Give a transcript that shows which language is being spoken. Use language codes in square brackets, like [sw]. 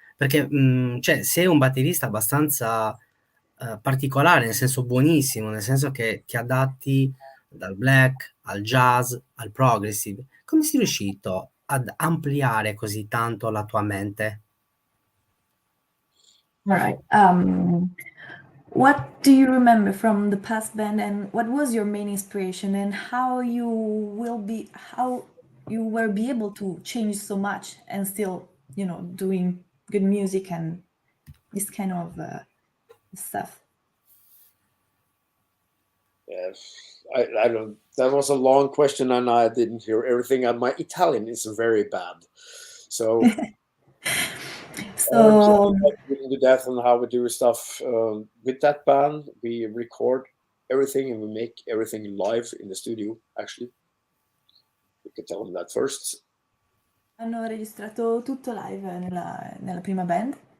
[it] Perché cioè, sei un batterista abbastanza particolare, nel senso buonissimo, nel senso che ti adatti dal black al jazz al progressive. Come sei riuscito ad ampliare così tanto la tua mente? [en] All right. What do you remember from the past band, and what was your main inspiration, and how you were be able to change so much and still, doing good music and this kind of stuff? Yes, I don't. That was a long question, and I didn't hear everything. And my Italian is very bad, so So, we can do that and how we do stuff with that band. We record everything and we make everything live in the studio. Actually, we could tell them that first. [it] hanno registrato tutto live nella prima band?